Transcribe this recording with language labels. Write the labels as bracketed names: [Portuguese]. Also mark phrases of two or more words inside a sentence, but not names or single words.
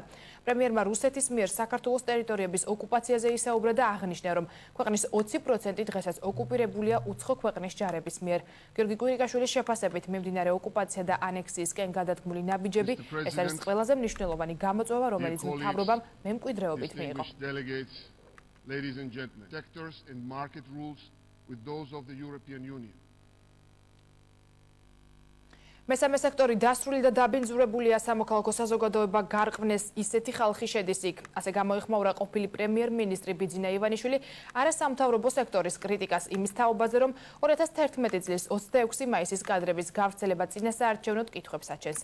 [Georgian] პრემიერმა რუსეთის მიერ საქართველოს ტერიტორიების ოკუპაციაზე ისაუბრა და აღნიშნა, რომ ქვეყნის 20% დღესაც ოკუპირებულია უცხო ქვეყნის ჯარების მიერ. გიორგი კვირიკაშვილის შეფასებით მიმდინარე ოკუპაცია და ანექსიისკენ გადადგმული ნაბიჯები ეს არის ყველაზე მნიშვნელოვანი გამოწვევა, რომელიც მთავრობამ მემკვიდრეობით მიიღო. [English] Ladies and gentlemen, sectors and market rules with those of the European Union. [Georgian] მესამე სექტორი დასრული და დაბინძურებულია, სამოქალაქო საზოგადოება გარყვნეს, ისეთი ხალხი შედის იქ. ასე გამოიხმაურა ყოფილი პრემიერ-მინისტრი ბიძინა ივანიშვილი არასამთავრობო სექტორის კრიტიკას იმის თაობაზე, რომ 2011 წლის 26 მაისის კადრების გავრცელება წინასაარჩევნოდ კითხვებს აჩენს.